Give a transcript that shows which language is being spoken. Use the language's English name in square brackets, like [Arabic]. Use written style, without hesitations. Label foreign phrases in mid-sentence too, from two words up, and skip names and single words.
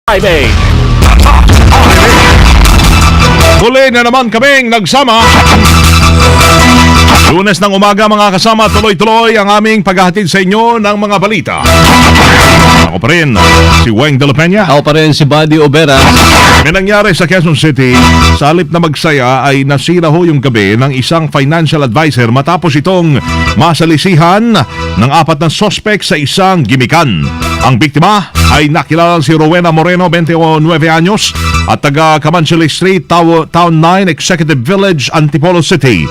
[Filipino] Friday. Muli na naman kaming nagsama. Lunes ng umaga mga kasama, tuloy-tuloy ang aming paghahatid sa inyo ng mga balita. Ako pa rin, si Weng de la Peña. Ako pa rin si Buddy Obera. May nangyari sa Quezon City, sa halip na magsaya ay nasira ho yung gabi ng isang [English] financial advisor [Filipino] matapos itong masalisihan ng 4 na sospek sa isang gimikan. Ang biktima ay nakilala si Rowena Moreno, 29 anyos, at taga Camanchili Street, Town 9, Executive Village, Antipolo City.